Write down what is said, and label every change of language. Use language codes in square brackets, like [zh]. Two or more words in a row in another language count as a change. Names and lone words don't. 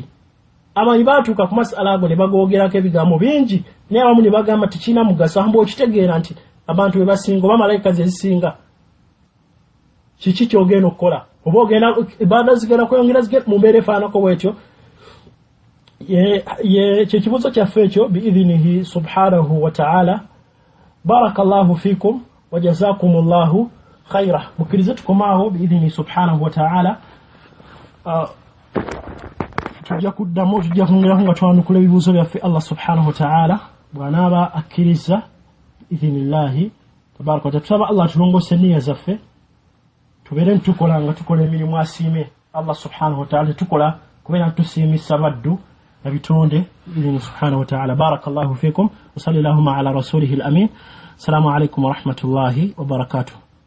[lg] Amanyi baatuuka ku masala ago ne bagoogerako ebigambo bingi naye abamu ne bagamba tikirina mugaso hambe okitegeera nti abantu be basinga oba malayika ze zisinga kiki kyogenda okukola oba ogenda ibaada zigenda kweyongera zigenda mu mbeera efaanako bwetyo. Kyekibuuzo kyaffe ekyo [ar] بإذنه سبحانه وتعالى. بارك الله فيكم وجزاكم الله خيرا. [lg] Mukkirize tukomaawo [ar] بإذنه سبحانه وتعالى [lg] tujja kuddamu tujja kwongeraho nga twanukula ebibuuzo byaffe [ar] الله سبحانه وتعالى [lg] bw'anaaba akkiriza [ar] بإذن الله تبارك وتعالى. [lg] Tusaba Allah tulongose nniya zaffe tubeere tukola nga tukola emirimu asiime [ar] الله سبحانه وتعالى, [lg] tukola kubeera tusiimisa baddu na bitonde [ar] بإذن سبحانه وتعالى. بارك الله فيكم وصلى الله على رسوله الأمين السلام عليكم ورحمة الله وبركاته.